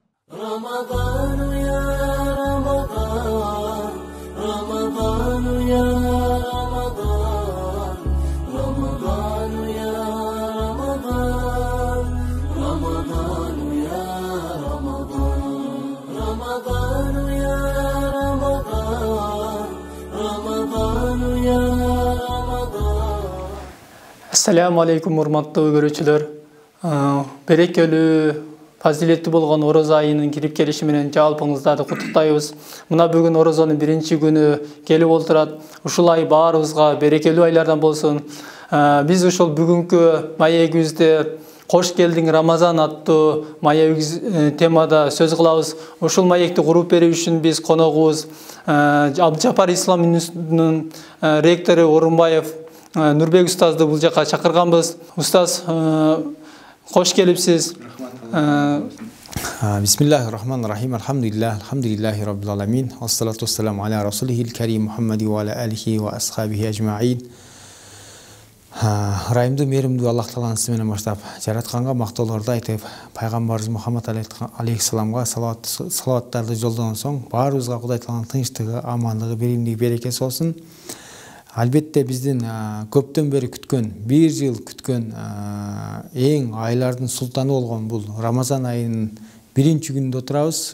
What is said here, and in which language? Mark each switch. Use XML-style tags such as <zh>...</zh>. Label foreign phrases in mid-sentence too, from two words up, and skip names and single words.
<ar>رمضان يا رمضان رمضان يا رمضان رمضان يا رمضان رمضان يا رمضان رمضان يا رمضان رمضان يا رمضان. السلام عليكم</ar> <ky>урматтуу көрүүчүлөр. Берекелүү фазилеттүү болгон орозо айынын кирип келиши менен жалпыңыздарды куттуктайбыз. Мына бүгүн орозонун биринчи күнү келип олтурат. Ушул ай баарыбызга берекелүү айлардан болсун. Биз ушул бүгүнкү маегибизде Кош келдиң Рамазан аттуу маегибиз темада сөз кылабыз. Ушул маекти куруп берүү үчүн биз коногубуз Абдыжапар Ислам университетинин ректору Орунбаев Нурбек устазды бул жака чакырганбыз. Устаз, кош келипсиз.</ky> <ar>بسم الله الرحمن الرحيم. الحمد لله رب العالمين. الصلاة والسلام على رسوله الكريم محمد وعلى آله وأصحابه أجمعين.</ar> <ky>Райымдуу меримдүү Аллах тааланын менен баштап жаратканга мактоолорду айтып, пайгамбарыбыз Мухаммад алейхиссаламга салаваттарды жолдондон соң баарыбызга Кудай тааланын тынчтыгы, амандыгы, биримдиги, берекеси болсун. Албетте биздин көптөн бери күткөн, бир жыл күткөн эң айлардын султаны болгон бул Рамазан айынын биринчи күнүндө отурабыз.</ky>